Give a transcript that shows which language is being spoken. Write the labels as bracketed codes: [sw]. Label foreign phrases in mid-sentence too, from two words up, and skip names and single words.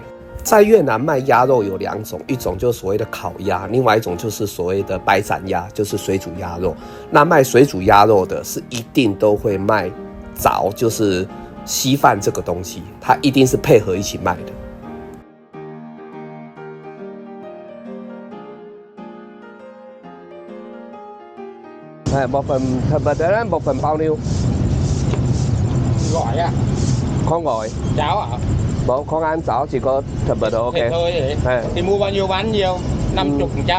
[zh] 在越南卖鸭肉有2种，一种就是所谓的烤鸭，另外一种就是所谓的白斩鸭，就是水煮鸭肉。那卖水煮鸭肉的是一定都会卖粥，就是稀饭这个东西，它一定是配合一起卖的。 [vi] một phần thịt vịt đó, một phần bao nhiêu? Gọi á? Con gọi. Cháo à? Bộ con ăn cháo chỉ có thịt vịt thôi, ok. Thịt thôi vậy? Thì mua bao nhiêu bán nhiêu? 50%.